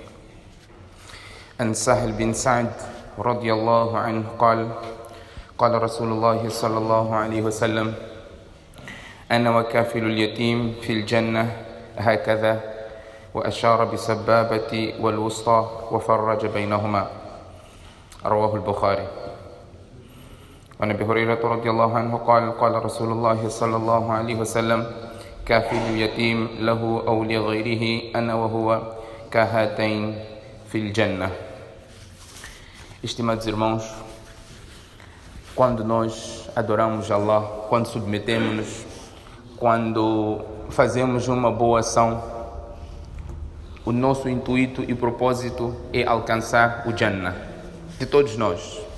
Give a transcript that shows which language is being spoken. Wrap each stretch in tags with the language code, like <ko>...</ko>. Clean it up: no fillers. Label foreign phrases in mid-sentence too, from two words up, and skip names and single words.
<ar>عن سهل بن سعد رضي الله عنه قال قال رسول الله صلى الله عليه وسلم أنا وكافل اليتيم في الجنة هكذا وأشار بالسبابة والوسطى وفرج بينهما. رواه البخاري. عن أبي هريرة رضي الله عنه قال قال رسول الله صلى الله عليه وسلم كافل اليتيم له أو لغيره أنا وهو كهاتين في الجنة.</ar> <pt>Estimados irmãos, quando nós adoramos Allah, quando submetemos-nos, quando fazemos uma boa ação, o nosso intuito e propósito é alcançar o Jannah de todos nós.</pt>